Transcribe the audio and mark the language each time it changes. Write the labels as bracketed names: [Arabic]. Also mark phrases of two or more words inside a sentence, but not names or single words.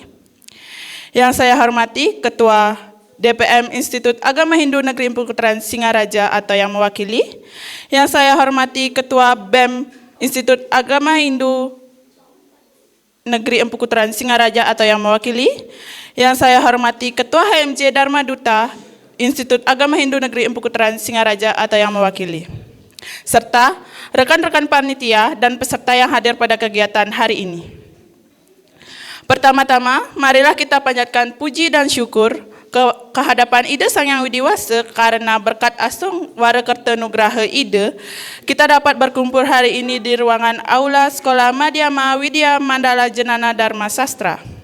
[Indonesian] Yang saya hormati Ketua DPM Institut Agama Hindu Negeri Empu Kutran Singaraja atau yang mewakili. Yang saya hormati Ketua BEM Institut Agama Hindu Negeri Empu Kutran Singaraja atau yang mewakili. Yang saya hormati Ketua HMJ Dharma Duta Institut Agama Hindu Negeri Empu Kutran Singaraja atau yang mewakili, serta rekan-rekan panitia dan peserta yang hadir pada kegiatan hari ini. Pertama-tama, marilah kita panjatkan puji dan syukur kehadapan Ida Sang Yang Widi Wasa karena berkat [Balinese] Asung Warakerta Nugraha Ida, [Indonesian] kita dapat berkumpul hari ini di ruangan Aula Sekolah Madya Widya Mandala Jenana Dharma Sastra.